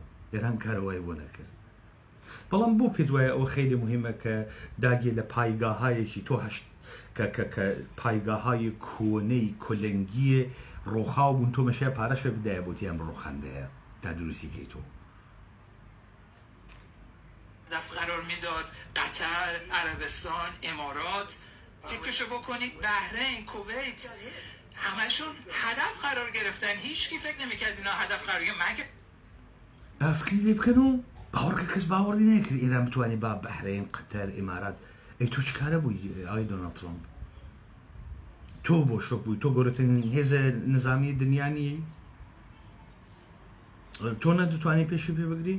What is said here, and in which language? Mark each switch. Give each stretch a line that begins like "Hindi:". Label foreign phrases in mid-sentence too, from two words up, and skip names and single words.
Central Kurdish: ئێران کارەوای بۆ نەکرد. بەڵام بۆ پێت وایە ئەوە خەیلی مهمە کە داگێ لە پایگاهایەکی تۆ هەشت کە پایگاهای کۆنەی کۆلەنگیە ڕۆخاو بوون، تۆ مەشای پارەشە بدایە بۆتیان ڕۆخاندەیە تا دروستیکەی تۆ.
Persian: هدف قرار میداد قطر، عربستان، امارات. فکرشو بکنید بحرین، کویت، همشون هدف قرار گرفتن. هیچ کی فکر نمیکرد اینا هدف قرار گرفتن. من که
Central Kurdish: فکری لێ بکەن و باوەڕکە کەس باوەڕی نەکرد ئێران بتوانێت با بەحرین، قەتەر، ئیمارات. ئەی تۆ چکارە بووی ئای دۆناڵد ترامپ؟ تۆ بۆ شۆک بووی، تۆ گەورەترین هێزە نظامی دنیانی، تۆ نەدەتوانی پێشی پێ بگری؟